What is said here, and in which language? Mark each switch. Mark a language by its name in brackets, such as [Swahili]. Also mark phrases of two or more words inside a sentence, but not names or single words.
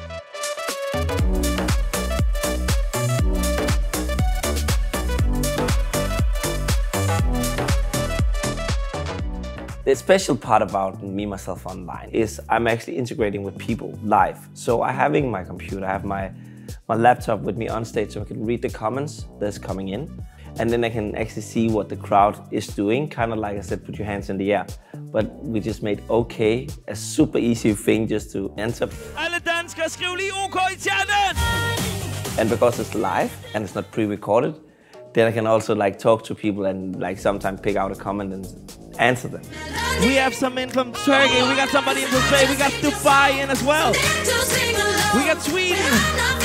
[English] The special part about Me, Myself Online is I'm actually integrating with people live. So I'm having my computer, I have my laptop with me on stage so I can read the comments that's coming in. And then I can actually see what the crowd is doing, kind of like I said, put your hands in the air. But we just made OK a super easy thing just to enter. [Danish] Alle danskere, skriv lige OK I chatten! [English] And because it's live and it's not pre-recorded, then I can also like talk to people and like sometimes pick out a comment and answer them. We have some in from Turkey, we got somebody in from Spain, we got Dubai in as well. We got Sweden.